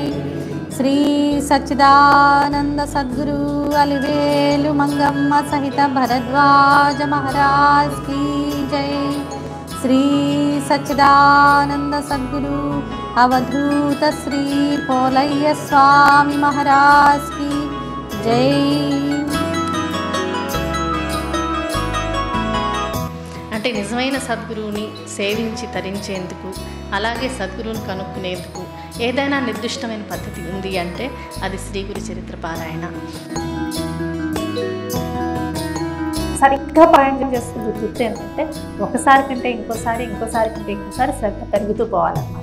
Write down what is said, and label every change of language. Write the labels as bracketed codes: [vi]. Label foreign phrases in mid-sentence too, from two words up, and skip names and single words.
[hi] श्री सच्चिदानंद सद्गुरु अलिवेलु मंगम्म सहित भरद्वाज महाराज की जय। श्री सच्चिदानंद सद्गुरु अवधूत श्री पोलయ్య स्वामी महाराज की जय। [te] అంటే నిజమైన సద్గురువుని సేవించి తరించేందుకు, అలాగే సద్గురువుని కనుక్కునేందుకు ఏదైనా నిర్దిష్టమైన పద్ధతి ఉంది అంటే అది శ్రీ గురు చరిత్ర పారాయణ. సరిగ్గా పారాయణ చేస్తుంది గుర్తు ఏంటంటే ఒకసారి కంటే ఇంకోసారి కంటే ఇంకోసారి శ్రద్ధ పెరుగుతూ పోవాలన్నమాట.